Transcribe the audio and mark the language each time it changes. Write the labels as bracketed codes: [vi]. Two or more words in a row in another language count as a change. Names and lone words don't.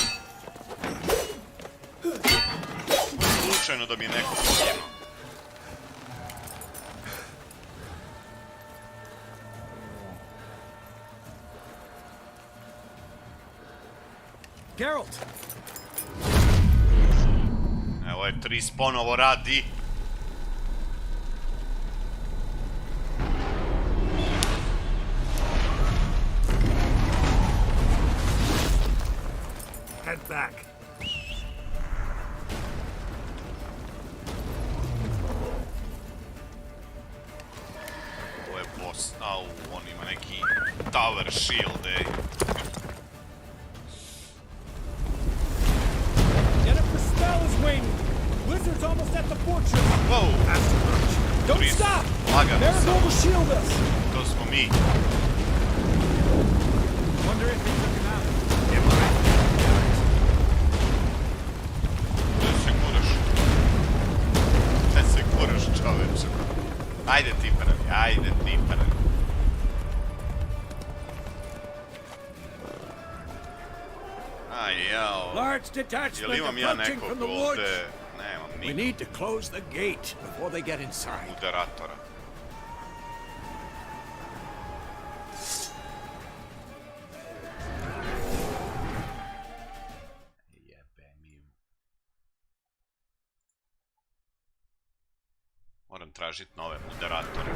[sr] Slučajno da mi je neko poginuo. Geralt! Evo je, Tris ponovo radi. [en] Head back. [sr] Ovo je boss. Au, on ima neki tower shield, ej. [en] Blizzard's almost at the fortress. Whoa! Don't stop! [sr] Lagano [en] will shield us. [sr] To smo mi. [en] Wonder if he took him out. [sr] Gde se guraš, čoveče? Ajde ti prvi, ajde ti prvi. Aj, jao. [en] Large detachment approaching from the woods. We need to close the gate before they get inside. [sr] Moderatora. Moram tražiti nove moderatore.